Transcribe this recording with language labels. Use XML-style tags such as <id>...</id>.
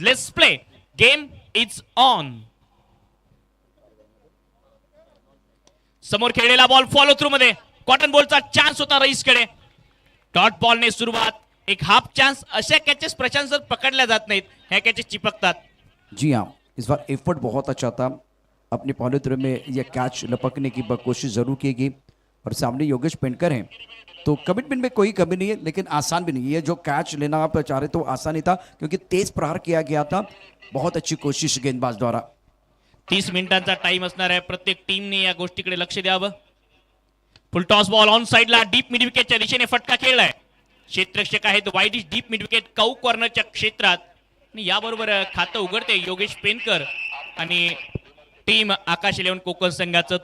<en>Let's play, game is on.</en> <mr>समोर खेळलेला ball follow through मध्ये, कॉटन बॉलचा चान्स होता रईसकडे. डॉट बॉलने सुरुवात, एक हाफ चांस. अशा कॅचेस प्रशांत सर पकडल्या जात नाहीत, ह्या कॅचेस चिपकतात.</mr> <hi>जी हाँ, इस बार एफर्ट बहुत अच्छा था. अपने पहले थ्रो में यह कैच लपकने की कोशिश जरूर की गई और सामने योगेश पेनकर हैं, तो कमिटमेंट में कोई कमी नहीं है, लेकिन आसान भी नहीं है. ये जो कैच लेना आप चाह रहे तो आसान ही था, क्योंकि तेज प्रहार किया गया था. बहुत अच्छी कोशिश गेंदबाज द्वारा.</hi> <mr>30 मिनिटांचा टाइम असणार आहे. प्रत्येक टीमने या गोष्टीकडे लक्ष द्यावं. फुल टॉस बॉल ऑन साइडला, डीप मिड विकेटच्या दिशेने फटका खेळलाय. क्षेत्ररक्षक आहेत वाईड डीप मिड विकेट काऊ कॉर्नरच्या क्षेत्रात. आणि याबरोबर खातं उघडते योगेश पेनकर आणि टीम आकाश 11 कोकण संघाचं.</mr>